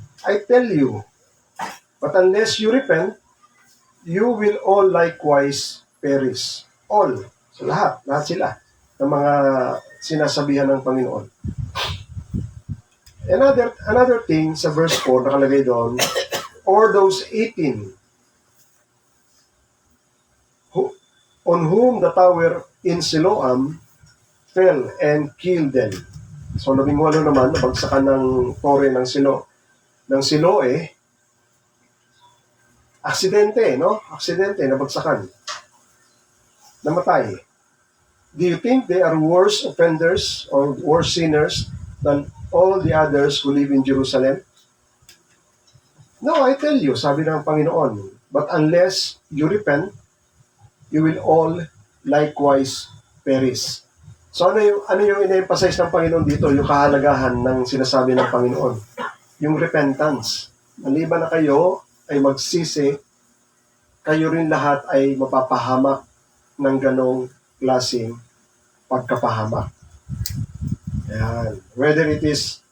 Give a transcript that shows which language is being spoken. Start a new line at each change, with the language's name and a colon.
English: I tell you, but unless you repent, you will all likewise perish." All.
Filipino: So lahat sila ng mga sinasabihan ng Panginoon.
English: Another thing sa verse 4
Filipino: nakalagay doon,
English: "Or those 18 on whom the tower in Siloam fell and killed them."
Filipino: So 18 naman, nabagsakan ng tore ng Siloe. Aksidente, nabagsakan. Namatay.
English: Do you think they are worse offenders or worse sinners than all the others who live in Jerusalem? No, I tell you,
Filipino: sabi ng Panginoon,
English: but unless you repent, you will all likewise perish.
Filipino: So ano yung ina-emphasize ng Panginoon dito? Yung kahalagahan ng sinasabi ng Panginoon. Yung repentance. Maliban na kayo ay magsisi, kayo rin lahat ay mapapahamak ng ganong klaseng pagkapahamak. Ayan.
English: Whether it is